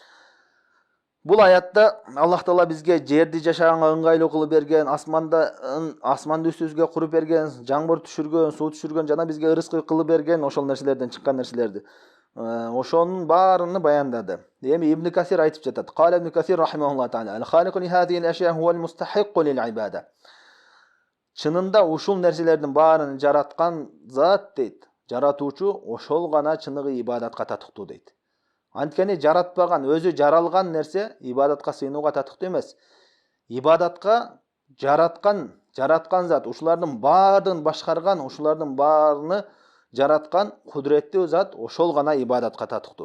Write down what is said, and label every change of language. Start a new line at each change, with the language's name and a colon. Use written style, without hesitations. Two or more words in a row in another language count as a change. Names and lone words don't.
Kyrgyz: Бул аятта Аллах Таала бизге жерди жашаганга ыңгайлуу кылып берген, асманды үстүбүзгө куруп берген, жаңбыр түшүргөн, суу түшүргөн жана бизге ырыскы кылып берген, ошол нерселерден чыккан нерселерди. Ошонун баарыны баяндады. Эми Ибн Касир айтып жатат.
Arabic: قال ابن كثير رحمه الله تعالى: "الخالق لهذه الأشياء هو المستحق للعبادة."
Kyrgyz: Чынында ушул нерселердин баарын жараткан зат дейт. Жаратуучу ошол гана чыныгы ибадатка татыктуу дейт. Анткени жаратпаган, өзү жаралган нерсе ибадатка сыйынууга татыктуу эмес. Ибадатка жараткан зат, ушулардын баардыгын башкарган, ушулардын баарыны жараткан кудуреттүү зат ошол гана ибадатка татыктуу.